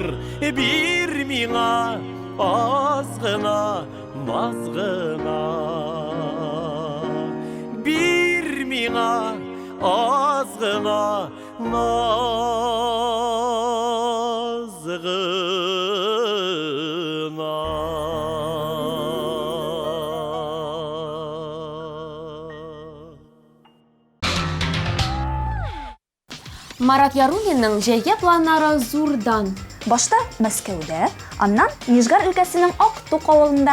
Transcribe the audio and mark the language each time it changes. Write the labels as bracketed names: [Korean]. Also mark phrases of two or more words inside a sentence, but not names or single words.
[Tatar] Bir mina az gına, naz gına. Bir mina az gına, naz gına. Марат Яруллинның җәйге планнары зурдан. Башта Мәскәүдә, аннан Нижгар өлкәсенең Актук авылында.